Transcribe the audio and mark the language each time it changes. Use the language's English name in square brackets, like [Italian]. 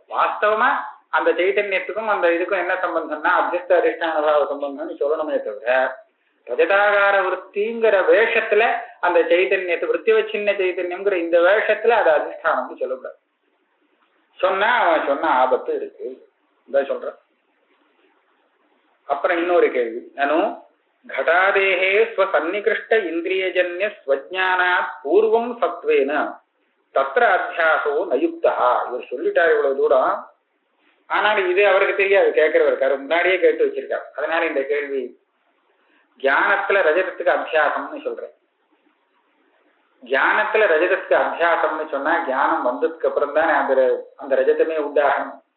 [Tamil] வாஸ்தவமா அந்த சைத்தன்யத்துக்கும் அந்த இதுக்கும் என்ன சம்பந்தம்னா அத்தியஸ்த அதிஷ்டான பாவ சம்பந்தம்னு சொல்லணுமே தவிர ரஜதாகார விற்த்திங்கிற வேஷத்துல அந்த சைத்தன்யத்தை விற்த்தியவச்சின்ன சைத்தன்யம்ங்கிற இந்த வேஷத்துல அது அதிஷ்டானம்னு சொல்லக்கூடாது. சொன்னா அவன் சொன்ன ஆபத்து இருக்கு சொல்ற. அப்புறம் இன்னொரு கேள்வி. நானும் [Sanskrit] घटादेहे स्वसन्निकृष्ट इंद्रियजन्य स्वज्ञानात् पूर्वं सत्वेन तत्र अध्यासो नयुक्तः. [Tamil] இவர் சொல்லிட்டார் இவ்வளவு தூரம். ஆனால் இது அவருக்கு தெரியாது, கேட்கிறவர் முன்னாடியே கேட்டு வச்சிருக்காரு. அதனால இந்த கேள்வி ஞானத்துல ரஜதத்துக்கு அத்தியாசம்னு சொல்றேன். ஞானத்துல ரஜதத்துக்கு அத்தியாசம்னு சொன்னா ஞானம் வந்ததுக்கு அப்புறம் தானே அந்த ரஜதமே உண்டாகணும்.